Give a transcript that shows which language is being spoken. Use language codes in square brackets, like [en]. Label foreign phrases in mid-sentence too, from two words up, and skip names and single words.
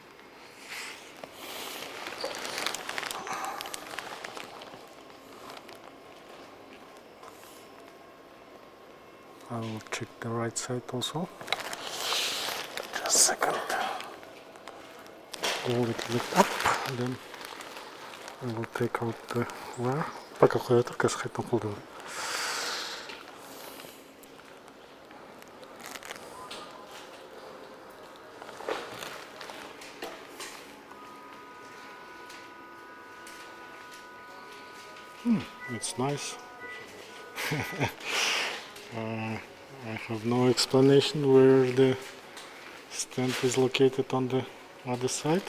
[en] I will check the right side also. Just a second. Hold it lift up, and then I will take out the wire. [kk] Пока қоя тұр, қазір қайтадан қолданамын. [en] It's nice. I have no explanation where the stent is located on the other side.